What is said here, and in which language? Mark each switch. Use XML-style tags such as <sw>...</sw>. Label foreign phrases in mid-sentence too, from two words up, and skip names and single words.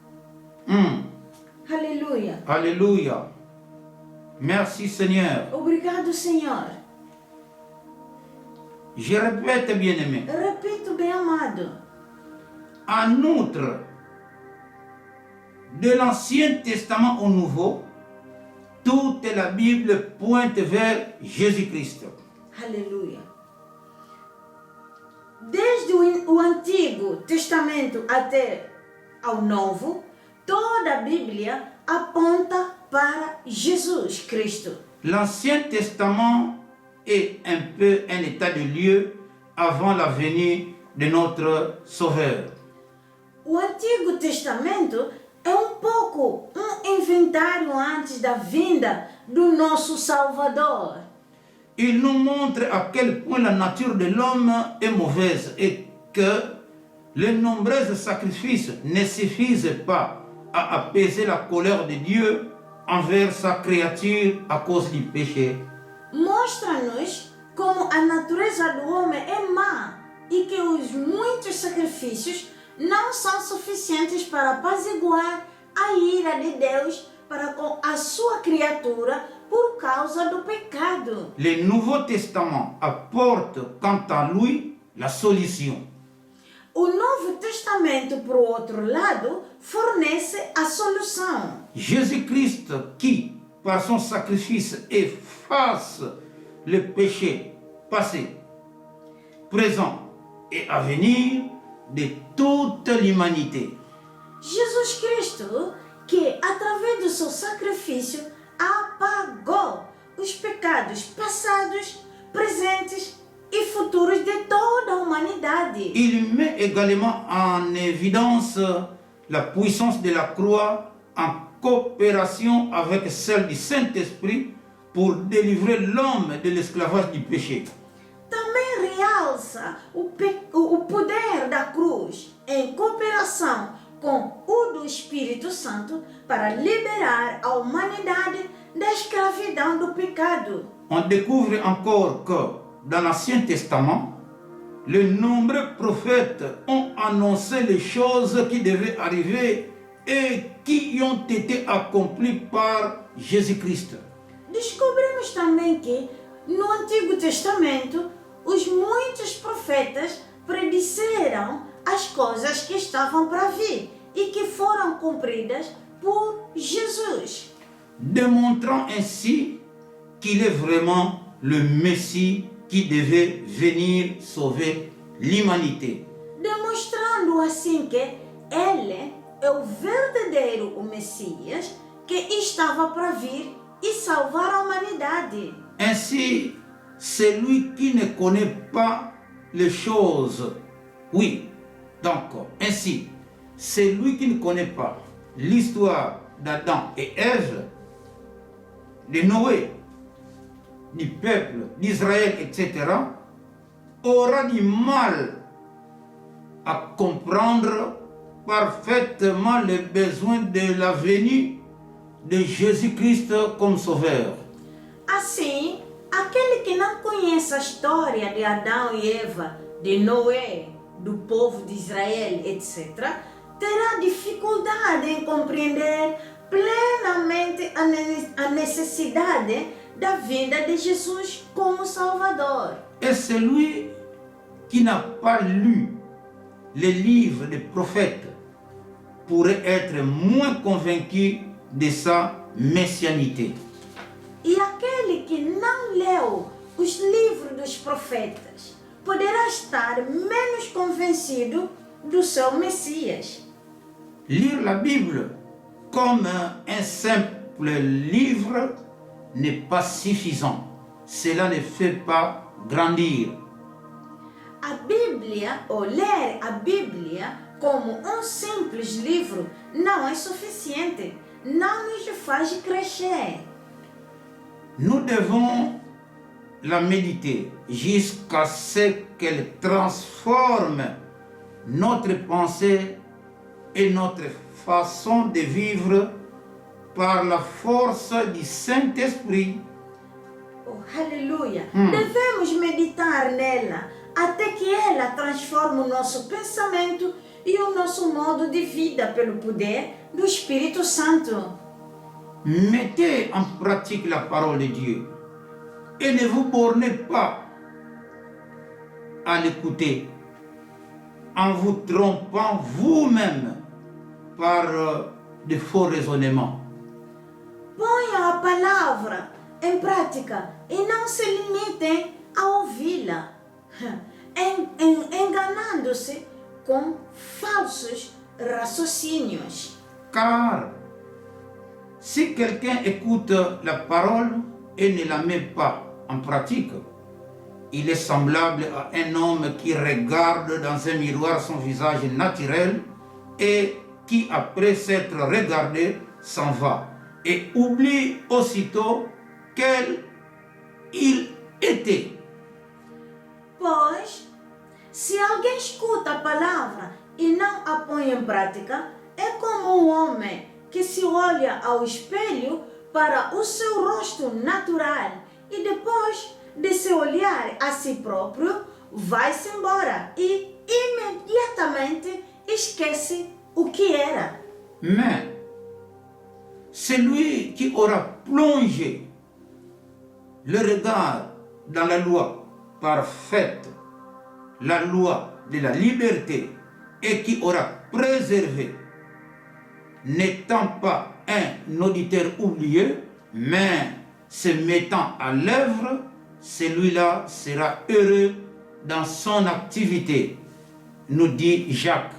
<pt>Aleluia.</pt> <fr>Alléluia. Merci Seigneur.</fr> <pt>Obrigado, Senhor.</pt> <fr>Je répète, bien-aimé.</fr> <pt>Repito, bem amado.</pt> <fr>En outre, de l'Ancien Testament au Nouveau, toute la Bible pointe vers Jésus-Christ.</fr> <pt>Aleluia. Desde o Antigo Testamento até ao Novo, toda a Bíblia aponta para Jesus Cristo.</pt> <fr>L'Ancien Testament est un peu un état de lieu avant la venue de notre Sauveur.</fr> <pt>O Antigo Testamento é um pouco um inventário antes da vinda do nosso Salvador.</pt> <fr>Il nous montre à quel point la nature de l'homme est mauvaise et que les nombreux sacrifices ne suffisent pas à apaiser la colère de Dieu envers sa créature à cause du péché.</fr> <pt>Mostra-nos como a natureza do homem é má e que os muitos sacrifícios não são suficientes para apaziguar a ira de Deus para com a sua criatura por causa do pecado.</pt> <fr>Le Nouveau Testament apporte quant à lui la solution.</fr> <pt>O Novo Testamento, por outro lado, fornece a solução.</pt> <fr>Jésus-Christ qui, par son sacrifice, efface le péché passé, présent et à venir de toute l'humanité.</fr> <pt>Jesus Cristo, que através do seu sacrifício apagou os pecados passados, presentes e futuros de toda a humanidade.</pt> <fr>Il met également en évidence la puissance de la croix en coopération avec celle du Saint-Esprit pour délivrer l'homme de l'esclavage du péché.</fr> <pt>Também realça o poder da cruz em cooperação com o do Espírito Santo para liberar a humanidade da escravidão do pecado.</pt> <fr>On découvre encore que dans l'Ancien Testament, les nombreux prophètes ont annoncé les choses qui devaient arriver et qui ont été accomplies par Jésus-Christ.</fr> <pt>Descobrimos também que, no Antigo Testamento, os muitos profetas predisseram as coisas que estavam para vir e que foram cumpridas por Jesus,</pt> <fr>Démontrant ainsi qu'il est vraiment le Messie qui devait venir sauver l'humanité.</fr> <pt>demonstrando assim que ele é o verdadeiro o Messias que estava para vir e salvar a humanidade.</pt> <fr>Ainsi, celui qui ne connaît pas les choses, oui, donc, ainsi, celui qui ne connaît pas l'histoire d'Adam et Ève, de Noé, du peuple d'Israël, etc., aura du mal à comprendre parfaitement les besoins de la venue de Jésus-Christ comme sauveur.</fr> <pt>Assim, aquele que não conhece a história de Adão e Eva, de Noé, do povo de Israel, etc., terá dificuldade em compreender plenamente a necessidade da vinda de Jesus como Salvador.</pt> <fr>Et celui qui n'a pas lu les livres des prophètes pourrait être moins convaincu de sa messianité.</fr> <pt>E aquele que não leu os livros dos profetas poderá estar menos convencido do seu Messias.</pt> <fr>Lire la Bible comme un simple livre n'est pas suffisant. Cela ne fait pas grandir.</fr> <pt>A Bíblia, ou ler a Bíblia como um simples livro, não é suficiente. Não nos faz crescer.</pt> <fr>Nous devons la méditer jusqu'à ce qu'elle transforme notre pensée et notre façon de vivre par la force du Saint-Esprit.</fr> <pt>Oh, aleluia! Devemos meditar nela até que ela transforme o nosso pensamento e o nosso modo de vida pelo poder do Espírito Santo.</pt> <fr>Mettez en pratique la parole de Dieu et ne vous bornez pas à l'écouter en vous trompant vous-même par de faux raisonnements.</fr> <pt>Ponham a palavra em prática e não se limitem a ouvi-la, enganando-se com falsos raciocínios.</pt> <fr>Car si quelqu'un écoute la parole et ne la met pas en pratique, il est semblable à un homme qui regarde dans un miroir son visage naturel et qui, après s'être regardé, s'en va et oublie aussitôt quel il était.</fr> <pt>Pois, se alguém escuta a palavra e não a põe em prática, é como um homem que se olha ao espelho para o seu rosto natural e depois de se olhar a si próprio, vai-se embora e imediatamente esquece o que era.</pt> <fr>Mais celui qui aura plongé le regard dans la loi parfaite, la loi de la liberté, et qui aura préservé, n'étant pas un auditeur oublieux, mais se mettant à l'œuvre, celui-là sera heureux dans son activité, nous dit Jacques.</fr>